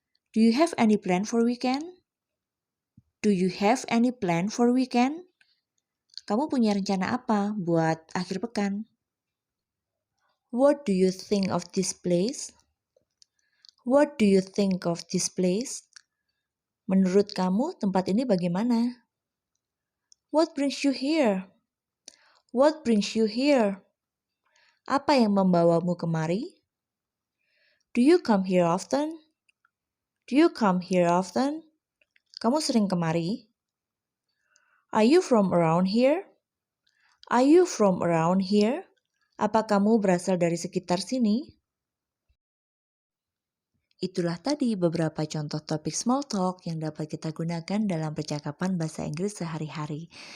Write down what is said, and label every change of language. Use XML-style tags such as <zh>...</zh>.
<en>Do you have any plan for weekend? Do you have any plan for weekend?</en> <id>Kamu punya rencana apa buat akhir pekan?</id> <en>What do you think of this place? What do you think of this place?</en> <id>Menurut kamu tempat ini bagaimana?</id> <en>What brings you here? What brings you here?</en> <id>Apa yang membawamu kemari?</id> <en>Do you come here often? Do you come here often?</en> <id>Kamu sering kemari?</id> <en>Are you from around here? Are you from around here?</en> <id>Apa kamu berasal dari sekitar sini? Itulah tadi beberapa contoh topik small talk yang dapat kita gunakan dalam percakapan bahasa Inggris sehari-hari.</id>